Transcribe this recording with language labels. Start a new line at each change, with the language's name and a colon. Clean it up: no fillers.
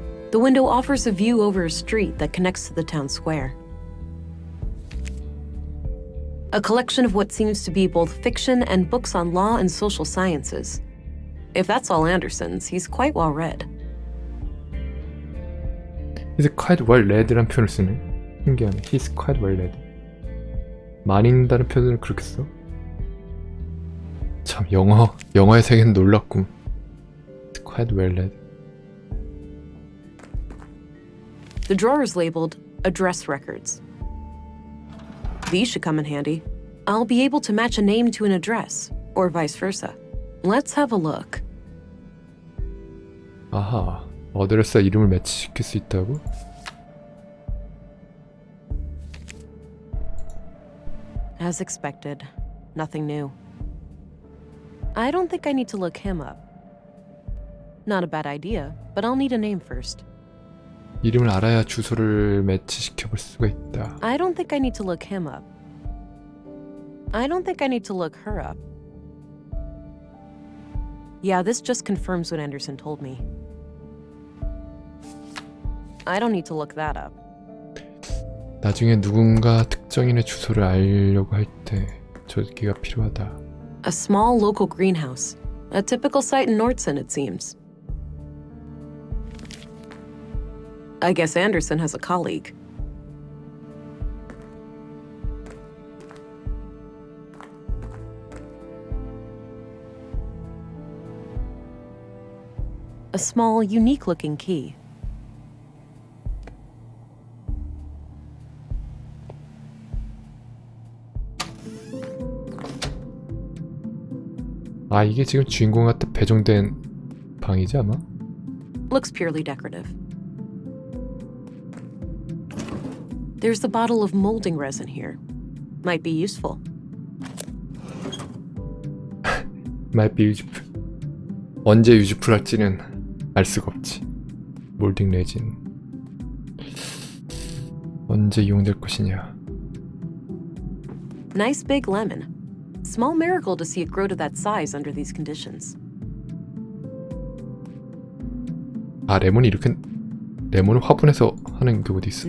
English: The window offers a view over a street that connects to the town square. A collection of what seems to be both fiction and books on law and social sciences. If that's all Anderson's, he's quite well read. He's quite well read
Korean: 란 표현을 쓰네. 신기하네.
English: He's quite well read.
Korean: 많이 읽는다는 표현을 그렇게 써? 참 영어의 세계는 놀랍군.
English: Quite well read. The drawer is labeled address records. These should come in handy. I'll be able to match a name to an address, or vice versa. Let's have a look.
Korean: 아하, 어드레스와 이름을 매치시킬 수 있다고?
English: As expected, nothing new. I don't think I need to look him up. Not a bad idea, but I'll need a name first.
Korean: 이름을 알아야 주소를 매치시켜 볼 수가 있다.
English: I don't think I need to look him up. I don't think I need to look her up. Yeah, this just confirms what Anderson told me. I don't need to look that up.
Korean: 나중에 누군가 특정인의 주소를 알려고 할 때 저기가 필요하다.
English: A small local greenhouse. A typical site in Nordson, it seems. I guess Anderson has a colleague. A small, unique-looking key.
Korean: 아, 이게 지금 주인공한테 배정된 방이지 아마?
English: Looks purely decorative. There's a bottle of molding resin here. Might be useful. Might be useful.
Korean: 언제 유즈풀할지는 알 수가 없지. 몰딩 레진 언제 이용될 것이냐.
English: Nice big lemon. Small miracle to see it grow to that size under these conditions.
Korean: 아, 레몬이 이렇게 레몬을 화분에서 하는 게 어디 있어?